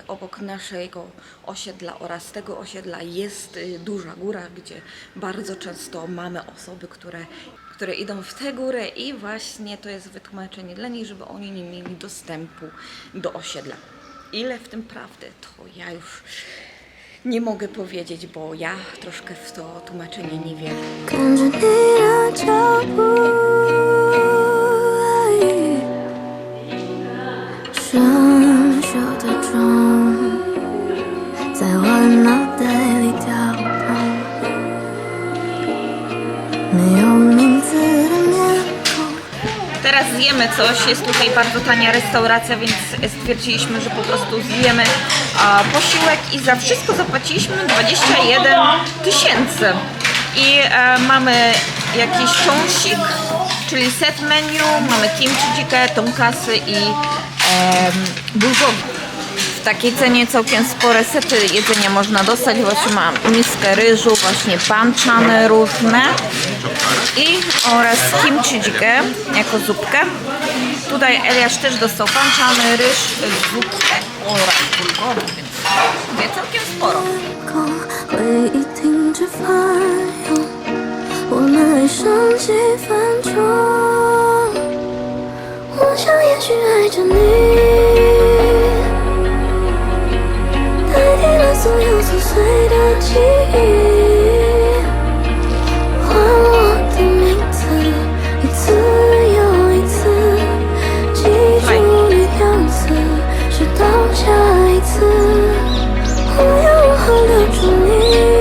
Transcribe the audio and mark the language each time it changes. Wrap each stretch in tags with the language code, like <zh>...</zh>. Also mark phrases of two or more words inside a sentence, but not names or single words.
<pl>Obok naszego osiedla oraz tego osiedla jest duża góra, gdzie bardzo często mamy osoby, które idą w tę górę i właśnie to jest wytłumaczenie dla nich, żeby oni nie mieli dostępu do osiedla. Ile w tym prawdy, to ja już nie mogę powiedzieć, bo ja troszkę w to tłumaczenie nie wierzę.</pl> <zh>跟着你的脚步，生锈的钟在我脑袋里跳动，没有名字的面孔。</zh> <pl>Teraz zjemy coś, jest tutaj bardzo tania restauracja, więc stwierdziliśmy, że po prostu zjemy posiłek i za wszystko zapłaciliśmy 21 000. I mamy jakiś chonsik, czyli</pl> <en>set menu,</en> <pl>mamy kimchi jjigae, tonkasy i bulgogi. W takiej cenie całkiem spore sety jedzenia można dostać. Właśnie mam miskę ryżu, właśnie banczane różne oraz kimchi jjigae jako zupkę. Tutaj Eliasz też dostał banczany ryż, zupkę oraz bulgogi, więc mówię całkiem sporo.</pl> <zh>回忆停止翻涌，我们爱上几分钟。我想也许爱着你，代替了所有琐碎的记忆，换我的名字，一次又一次，记住你样子，直到下一次，我要如何留住你？</zh>